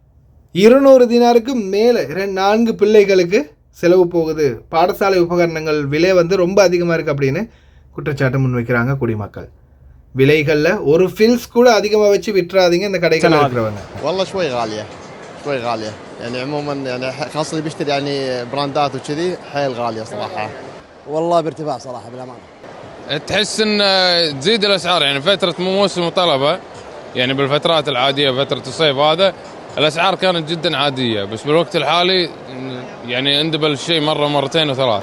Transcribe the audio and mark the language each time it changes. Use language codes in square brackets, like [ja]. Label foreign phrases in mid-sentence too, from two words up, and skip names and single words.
[ta] 200 தினாருக்கு மேலே 4 பிள்ளைகளுக்கு செலவு போகுது, பாடசாலை உபகரணங்கள் விலை வந்து ரொம்ப அதிகமாக இருக்குது அப்படின்னு குற்றச்சாட்டு முன்வைக்கிறாங்க குடிமக்கள். விலைகளில் ஒரு ஃபில்ஸ் கூட அதிகமாக வச்சு விட்டுறாதீங்க இந்த கடைகள் இருக்கிறவங்க. [ar] والله شوي غالية يعني عموما يعني خاصة اللي بيشتري يعني براندات وكذي حيل غالية صراحة. والله بارتفاع صراحة بالأمانة. تحس ان تزيد الاسعار يعني فترة موسم طلبة، يعني بالفترات العادية فترة الصيف هذا الاسعار كانت جدا عادية، بس بالوقت الحالي يعني اندبل الشيء مرة مرتين وثلاث.